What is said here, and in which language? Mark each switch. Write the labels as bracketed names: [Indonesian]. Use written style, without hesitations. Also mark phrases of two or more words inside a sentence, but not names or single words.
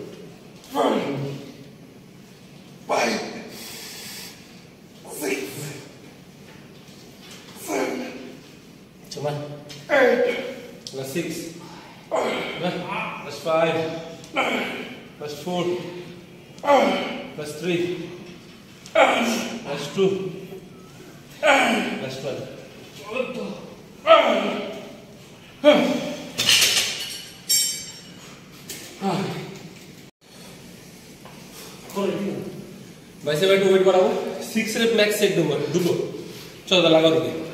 [English] 5, 6, 7, Come on. 8, Plus 6. Plus 5. Plus 4. Plus 3. Plus 2. Plus 12. [Bangla] বাইসেপ একটু ওয়েট বাড়াবো। 6 [English] rep max set [Bangla] দেবো দুটো। চলো লাগাও দিকে।